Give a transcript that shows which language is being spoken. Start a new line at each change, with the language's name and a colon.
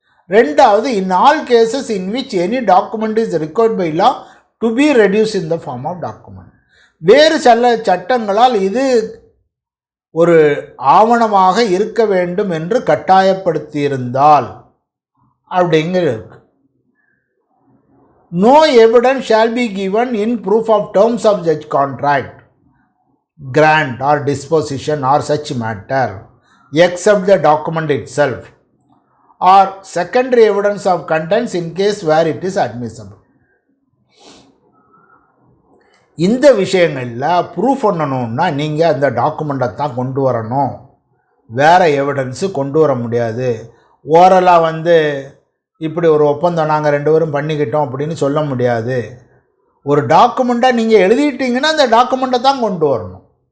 English: 2வது, in all cases in which any document is required by law to be reduce in the form of document.
Tamil: வேறு சில சட்டங்களால் இது ஒரு ஆவணமாக இருக்க வேண்டும் என்று கட்டாயப்படுத்தியிருந்தால் அப்படிங்கிறது இருக்கு.
English: no evidence shall be given in proof of terms of such contract, grant or disposition or such matter, except the document itself, or secondary evidence of contents in case where it is admissible.
Tamil: இந்த விஷயங்களில் proof பண்ணணுன்னா நீங்கள் அந்த டாக்குமெண்ட்டை தான் கொண்டு வரணும், வேறு எவிடன்ஸு கொண்டு வர முடியாது. ஓரலாக வந்து இப்படி ஒரு ஒப்பந்தம் நாங்கள் 2 பேரும் பண்ணிக்கிட்டோம் அப்படின்னு சொல்ல முடியாது. ஒரு டாக்குமெண்ட்டாக நீங்கள் எழுதிட்டீங்கன்னா அந்த டாக்குமெண்ட்டை தான் கொண்டு வரணும்.